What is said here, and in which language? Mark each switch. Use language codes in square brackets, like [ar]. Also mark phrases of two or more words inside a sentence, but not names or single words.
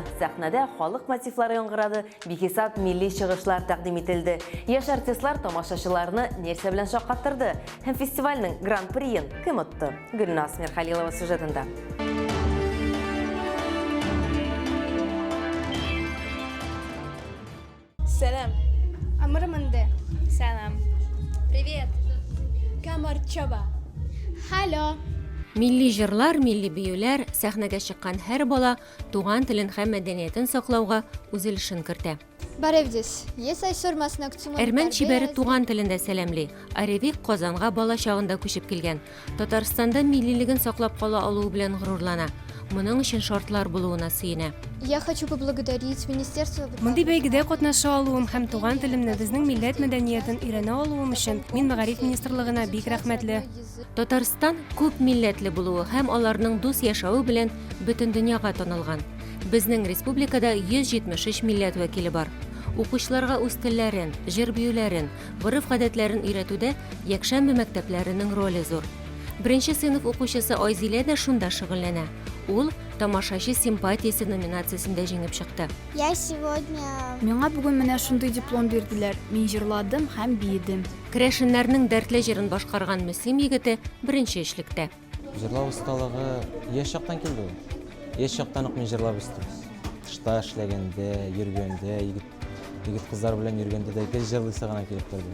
[tt] Сәхнәдә халык мотивлары яңгырады, бихисап милли чыгышлар тәкъдим ителде. Яшь артистлар тамашачыларны нәрсә белән шаккаттырды һәм фестивальнең гран-приен кем отты? Гөлнас Мирхәлилова сюжетында. [tr] Selam. Amrımındı. Selam. [ru] Привет. Камарчаба. [en] Hello. [tt] Милли җырлар, милли биюләр, сәхнәгә чыккан һәр бала туган телен һәм мәдәниятен саклауга үз өлешен кертә. [hy] Баревдис. Есай сормасына күтсүмөн. [tt] Әрмән чибәре туган телендә сәламли. Аревик Казанга бала чагында күчеп килгән. Татарстанда миллилеген саклап кала алуы белән горурлана. Моның өчен шартлар булуына сөенә. [ru] Я хочу поблагодарить министерство. [tt] Мондый бәйгедә катнаша алуым һәм туган телемне, безнең милләт мәдәниятен өйрәнә алуым өчен мин Мәгариф министрлыгына бик рәхмәтле. Татарстан күп милләтле булуы һәм аларның дус яшәве белән бөтен дөньяга танылган. Безнең республикада 173 милләт вәкиле бар. Укучыларга үз телләрен, җыр-биюләрен, гореф-гадәтләрен өйрәтүдә якшәмбе мәктәпләренең роле зур. Беренче сыйныф укучысы Айзилә дә шунда шөгыльләнә. Ул тамашачы симпатиясе номинациясендә җиңеп чыкты. [ru] Я сегодня... [tt] Миңа бүген менә шундый диплом бирделәр. Мин җырладым һәм биедем. Керәшеннәрнең дәртле җырын башкарган Мөслим егете беренче эшлектә. Җырлау осталыгы яшь чактан килде. Яшь чактан ук мин җырлап үстем. Тышта эшләгәндә, йөргәндә, егет кызлар белән йөргәндә дә гел җырлыйсы гына килеп торды.